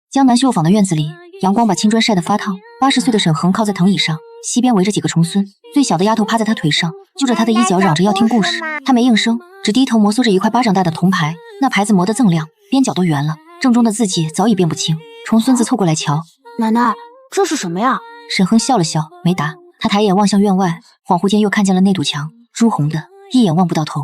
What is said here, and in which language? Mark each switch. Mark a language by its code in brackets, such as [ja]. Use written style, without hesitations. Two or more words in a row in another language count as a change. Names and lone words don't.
[zh] 江南繡坊的院子裡，陽光把青磚曬得發燙。80歲的沈恆靠在藤椅上，西邊圍着幾個重孫，最小的丫頭趴在他腿上，揪着他的衣角嚷着要聽故事。他沒應聲，只低頭摩挲着一塊巴掌大的銅牌，那牌子磨得锃亮，邊角都圓了，正中的字跡早已辨不清。重孫子湊過來瞧，奶奶，這是什麼呀？沈恆笑了笑，沒答。他抬眼望向院外，恍惚間又看見了那堵牆，朱紅的，一眼望不到頭。